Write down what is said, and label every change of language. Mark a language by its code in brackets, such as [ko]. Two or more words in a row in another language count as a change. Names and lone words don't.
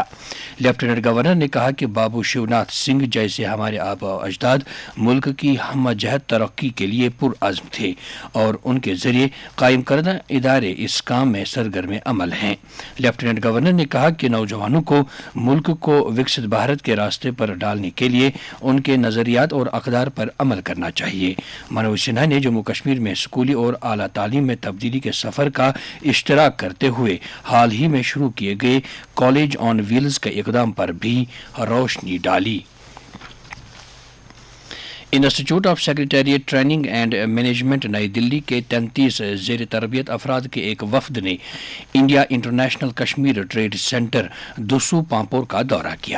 [ur] لیفٹیننٹ گورنر نے کہا کہ بابو شیوناتھ سنگھ جیسے ہمارے آبا و اجداد ملک کی ہمہ جہت ترقی کے لیے پرعزم تھے اور ان کے ذریعے قائم کردہ ادارے اس کام میں سرگرم عمل ہیں۔ لیفٹیننٹ گورنر نے کہا کہ نوجوانوں کو ملک کو وکست بھارت کے راستے پر ڈالنے کے لیے ان کے نظریات اور اقدار پر عمل کرنا چاہیے۔ منوج سنہا نے جموں کشمیر میں اسکولی اور اعلیٰ تعلیم میں تبدیلی کے سفر کا اشتراک کرتے ہوئے حال ہی میں شروع کیے گئے کالج آن ویلز کے اقدام پر بھی روشنی ڈالی۔ انسٹیٹیوٹ آف سیکریٹریٹ ٹریننگ اینڈ مینجمنٹ نئی دلی کے 33 زیر تربیت افراد کے ایک وفد نے انڈیا انٹرنیشنل کشمیر ٹریڈ سینٹر دسو پامپور کا دورہ کیا۔